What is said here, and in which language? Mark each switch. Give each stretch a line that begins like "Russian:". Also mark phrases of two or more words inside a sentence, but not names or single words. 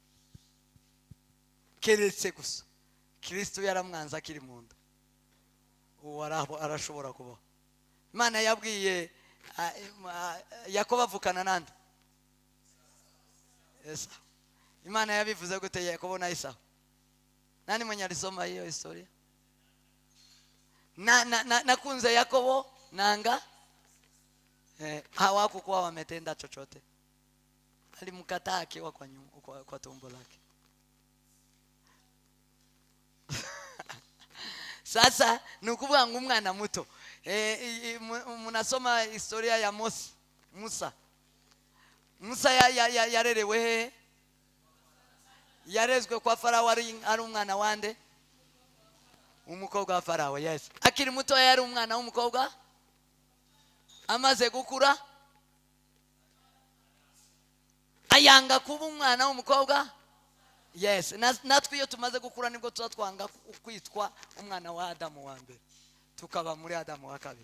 Kinyarwanda: Keretse gusa Kristo yaramwanza akiri mu nda, uwo arashobora kubaho. Imana yabwiye Yakobo avukana nande? Esau. Imana yabivuze gute Yakobo na Esau?
Swahili: Nani mwenye alisoma hiyo historia?
Kinyarwanda: Nakunze Yakobo nanga
Swahili: hawakuwa wametenda chochote. Alimkataa akiwa kwa tumbo lake.
Kinyarwanda: Sasa nukuvuga ngo umwana muto,
Swahili: munasoma historia ya Musa
Kinyarwanda: yarerewe he? Yarezwe kwa Farao, ari umwana wande? Umukobwa wa Farao. Yes, akiri muto yari umwana w'umukobwa. Amaze gukura ayanga kuba umwana w'umukobwa. Yes, natwe iyo tumaze gukura nibwo twanga kwitwa umwana wa Adamu wa mbere, tukaba muri Adamu wa kabiri.